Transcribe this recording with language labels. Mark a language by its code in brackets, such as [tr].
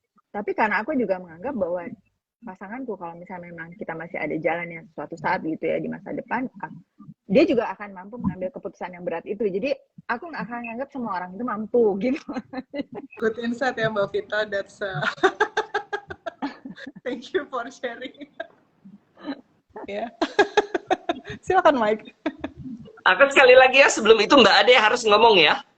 [id] Tapi karena aku juga menganggap bahwa pasanganku, kalau misalnya memang kita masih ada jalannya suatu saat gitu ya di masa depan, dia juga akan mampu mengambil keputusan yang berat itu. Jadi aku nggak akan menganggap semua orang itu mampu gitu. [en] Good insight [id] ya Mbak [en] Vita. That's thank you for sharing. [id] Ya. Silakan Mike. Aku sekali lagi ya, sebelum itu Mbak Ade harus ngomong ya.